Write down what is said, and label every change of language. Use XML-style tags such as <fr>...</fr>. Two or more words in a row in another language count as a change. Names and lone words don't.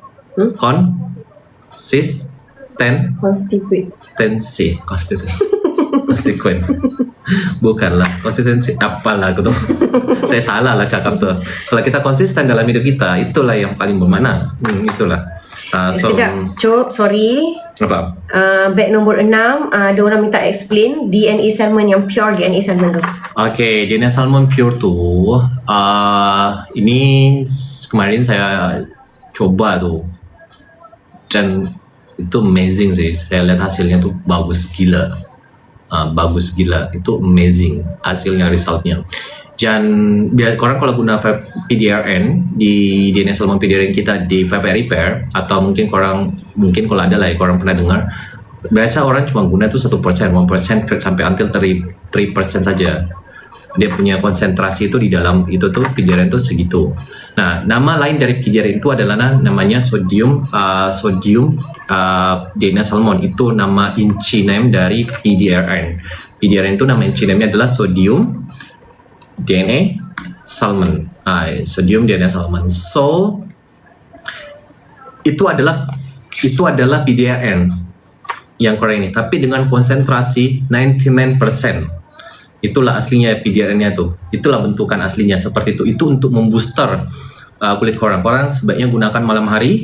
<ms>Konstituen. Bukanlah konsistensi, apalah aku tuh. Saya salah lah cakap tuh. Kalau kita konsisten dalam hidup kita, itulah yang paling bermakna. Itulah. Sekejap, Cop, sorry. Apa? Back nombor 6, ada orang minta explain DNA salmon yang pure DNA salmon tu. Okay, DNA salmon pure tu, ini kemarin saya coba tu, dan itu amazing sih. Saya lihat hasilnya tu bagus gila. Bagus gila, itu amazing hasilnya, resultnya. Dan biar korang kalau guna PDRN di DNA salmon PDRN kita di PPR Repair, atau mungkin kalau ada lah ya, korang pernah dengar, biasa orang cuma guna tuh 1%, 1% sampai until 3% saja. Dia punya konsentrasi itu di dalam itu tuh PDRN tuh segitu. Nah, nama lain dari PDRN itu adalah namanya sodium DNA salmon. Itu nama</ms> <en>inci name</en> <ms>dari PDRN. PDRN itu nama</ms> <en>inci name-nya</en> <ms>adalah sodium DNA salmon. Sodium DNA salmon. So itu adalah PDRN yang korang ini, tapi dengan konsentrasi 99%. Itulah aslinya PDRN-nya tuh. Itulah bentukan aslinya seperti itu. Itu untuk membooster kulit korang. Korang sebaiknya gunakan malam hari.</ms>